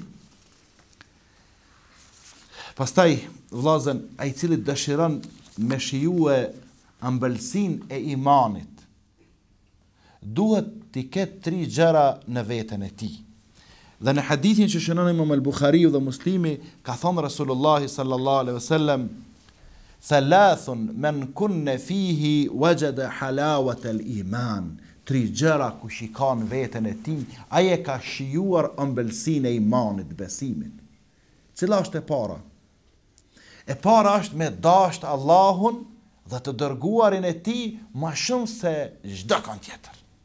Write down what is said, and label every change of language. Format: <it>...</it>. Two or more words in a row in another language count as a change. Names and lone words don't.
<sq>Pastaj vllazën, ai i cili dëshiron me shijue ëmbëlsinë e imanit, duhet të ketë 3 gjëra në veten e tij. Dhe në hadithin që shënon Imam al-Bukhariu dhe Muslimi, ka thënë Rasulullah</sq> <ar>صلى الله عليه وسلم ثلاث من كن فيه وجد حلاوة الإيمان.</ar> <sq>3 gjëra ku shikon veten e tij, ai e ka shijuar ëmbëlsinë e imanit, besimit. Cila është e para? E para është me dashur Allahun dhe të dërguarin e tij më shumë se çdo kënd tjetër.</sq>